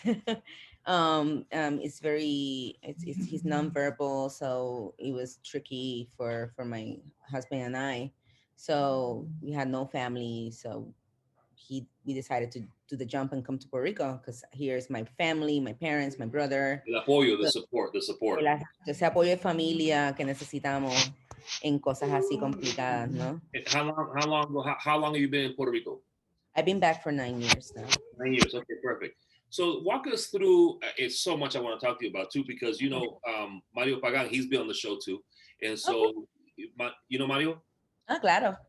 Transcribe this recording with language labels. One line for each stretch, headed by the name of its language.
English: It's he's nonverbal, so it was tricky for my husband and I. So we had no family, so we decided to do the jump and come to Puerto Rico because here's my family, my parents, my brother.
Spanish: El apoyo, the
English: So, support, the support.
Spanish: ese apoyo de familia que necesitamos en cosas así complicadas, ¿no?
English: How long have you been in Puerto Rico? I've been back for 9 years now. 9 years. Okay, perfect. So walk us through. It's so much I want to talk to you about too, because Mario Pagan, he's been on the show too, and Okay. so you know Mario.
Spanish: Ah, claro.